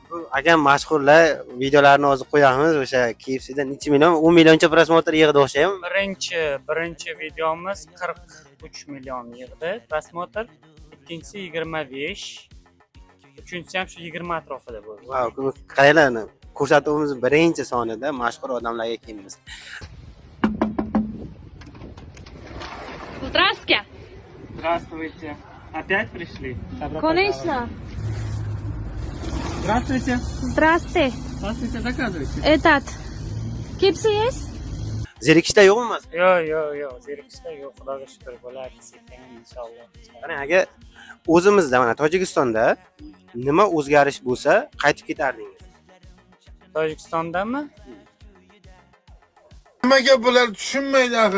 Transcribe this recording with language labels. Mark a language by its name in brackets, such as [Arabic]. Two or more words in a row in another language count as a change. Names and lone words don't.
[Uzbek] Bu aka mashhurlar videolarini hozir qo'yamiz. O'sha KFC'da necha million, 10 millioncha prosmotr yig'di o'xshaymi? Birinchi videomiz 43 million yig'di prosmotr, ikkinchisi 25, uchinchisi ham shu 20 atrofida bo'ldi. Wow, qaranglar, ko'rsatuvimiz birinchi sonida mashhur odamlarga kelamiz. [Russian] Здравствуйте. Здравствуйте. Опять пришли? Конечно. Здравствуйте. Здравствуйте. Здравствуйте, заказывайте. Этот. Кипси есть? [Uzbek] Zerikishda yo'qmi? Yo'q, zerikishda yo'q. Xudoga shukr bo'ladi, sekin inshaalloh. Qarang aka, o'zimizda mana Tojikistonda nima o'zgarish bo'lsa, qaytib ketardingiz? Tojikistondami? Nimaga bular tushunmaydi axir.